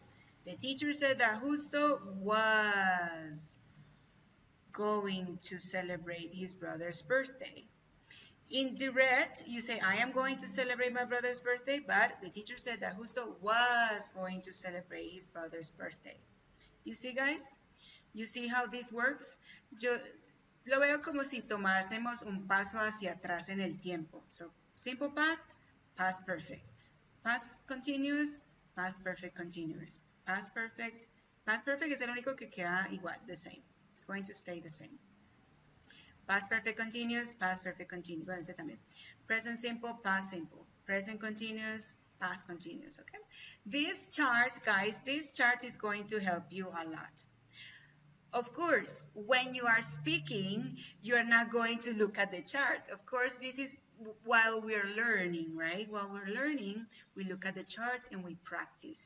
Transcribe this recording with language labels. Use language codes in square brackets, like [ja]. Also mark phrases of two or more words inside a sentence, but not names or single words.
[en] The teacher said that Justo was going to celebrate his brother's birthday. In direct, you say, I am going to celebrate my brother's birthday, but the teacher said that Justo was going to celebrate his brother's birthday. You see, guys? You see how this works? [es] Yo lo veo como si tomásemos un paso hacia atrás en el tiempo. [en] So, simple past, past perfect. Past continuous, past perfect continuous. Past perfect [es] es el único que queda igual, [en] the same. It's going to stay the same. Past perfect continuous, past perfect continuous. [es] Bueno, ese también. [en] Present simple, past simple. Present continuous, past continuous, okay? This chart, guys, this chart is going to help you a lot. Of course, when you are speaking, you're not going to look at the chart. Of course, this is while we're learning, right? While we're learning, we look at the chart and we practice.